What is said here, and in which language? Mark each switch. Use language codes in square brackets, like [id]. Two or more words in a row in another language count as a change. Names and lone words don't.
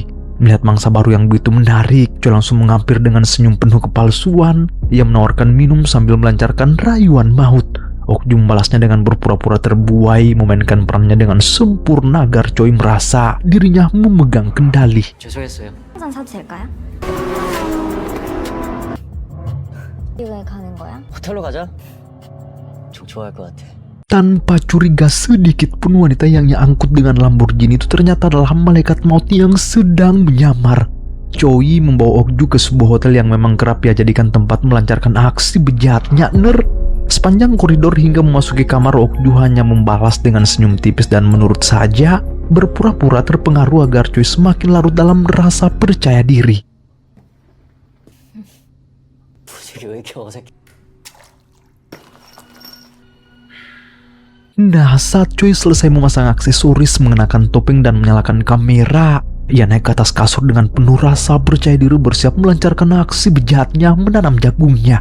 [id] Melihat mangsa baru yang begitu menarik, Choi langsung menghampir dengan senyum penuh kepalsuan. Ia menawarkan minum sambil melancarkan rayuan maut. Okju membalasnya dengan berpura-pura terbuai, memainkan perannya dengan sempurna agar Choi merasa dirinya memegang kendali. [ko] 죄송했어요. 한잔 사도 될까요? 왜 가는 거야? 호텔로 가자. 좀 좋아할 것 같아. [id] Tanpa curiga sedikit pun, wanita yang ia angkut dengan Lamborghini itu ternyata adalah malaikat maut yang sedang menyamar. Choi membawa Okju ke sebuah hotel yang memang kerap ia jadikan tempat melancarkan aksi bejatnya. Sepanjang koridor hingga memasuki kamar, Okju hanya membalas dengan senyum tipis dan menurut saja, berpura-pura terpengaruh agar Choi semakin larut dalam rasa percaya diri. [ko] 부식이 왜 이렇게 어색해? [id] Nah, saat Choi selesai memasang aksesoris, mengenakan topeng dan menyalakan kamera, Ia naik ke atas kasur dengan penuh rasa percaya diri bersiap melancarkan aksi bejatnya menanam jagungnya.